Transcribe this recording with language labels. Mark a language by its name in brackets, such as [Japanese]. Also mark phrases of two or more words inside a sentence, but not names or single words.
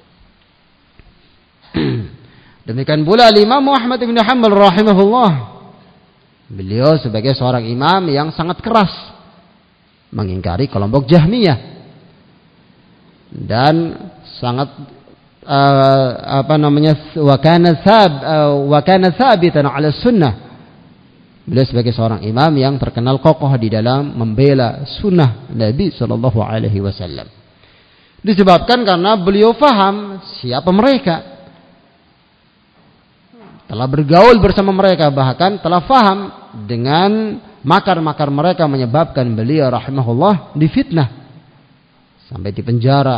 [Indonesian] Demikian pula Imam Ahmad bin Hanbal rahimahullah, beliau sebagai seorang imam yang sangat keras mengingkari kelompok Jahmiyah dan sangat [Arabic] wa kana sabitan ala sunnah. [Indonesian] Beliau sebagai seorang imam yang terkenal kokoh di dalam membela sunnah Nabi [Arabic] sallallahu alaihi wasallam. [Indonesian] Disebabkan karena beliau faham siapa mereka. Telah bergaul bersama mereka, bahkan telah faham dengan makar-makar mereka, menyebabkan beliau rahimahullah difitnah sampai dipenjara.